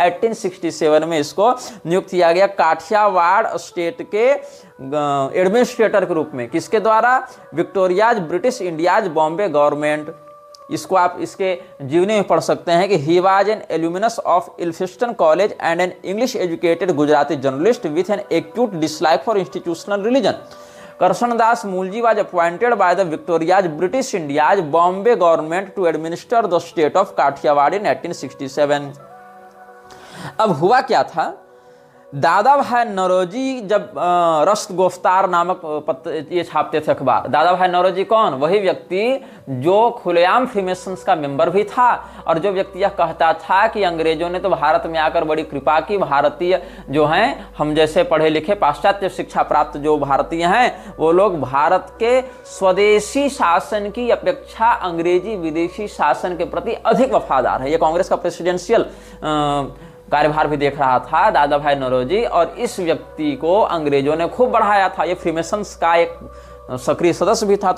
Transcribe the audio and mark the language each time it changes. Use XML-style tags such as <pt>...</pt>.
<hi>1867 में इसको नियुक्त किया गया काठियावाड़ स्टेट के एडमिनिस्ट्रेटर के रूप में। किसके द्वारा?</hi> <en>Victoria's British India's Bombay government.</en> <hi>इसको आप इसके जीवनी में पढ़ सकते हैं कि</hi> <en>He was an alumnus of Elphinstone college and an English educated Gujarati journalist with an acute dislike for institutional religion. Karshandas Mulji was appointed by the Victoria's British India's Bombay government to administer the state of Kathiawar in 1867।</en> <hi>अब हुआ क्या था? दादा भाई नौरोजी जब रश्क गिरफ्तार नामक ये छापते थे अखबार। दादा भाई नौरोजी कौन? वही व्यक्ति जो खुलेआम फ्रीमेसन्स का मेंबर भी था और जो व्यक्ति यह कहता था कि अंग्रेजों ने तो भारत में आकर बड़ी कृपा की, भारतीय जो हैं, हम जैसे पढ़े लिखे पाश्चात्य शिक्षा प्राप्त जो भारतीय हैं, वो लोग भारत के स्वदेशी शासन की अपेक्षा अंग्रेजी विदेशी शासन के प्रति अधिक वफादार है। ये कांग्रेस का प्रेसिडेंशियल कार्यभार भी देख रहा था दादा भाई नौरोजी और इस व्यक्ति को अंग्रेजों ने खूब बढ़ाया था। ये फ्रीमेसन्स का एक सक्रिय सदस्य भी था।</hi>